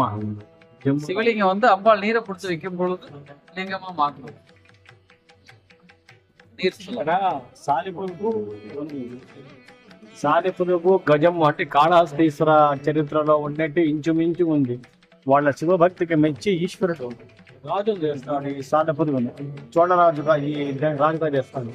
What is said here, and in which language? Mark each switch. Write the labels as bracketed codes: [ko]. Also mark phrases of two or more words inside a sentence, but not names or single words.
[ta] சிவலிங்கம் வந்து அம்பாள் நீரை பிடிச்சி வைக்கும் பொழுது லிங்கமா மாற்றும் [te] సాలెపురుగు గజము అంటే కాళహస్తీశ్వర చరిత్రలో ఉన్నట్టు ఇంచుమించు ఉంది. వాళ్ళ శివభక్తికి మెచ్చి ఈశ్వరుడు రాజులు చేస్తాడు ఈ సాలెపురుగుని, చోళరాజుగా ఈ రాజుగా చేస్తాడు.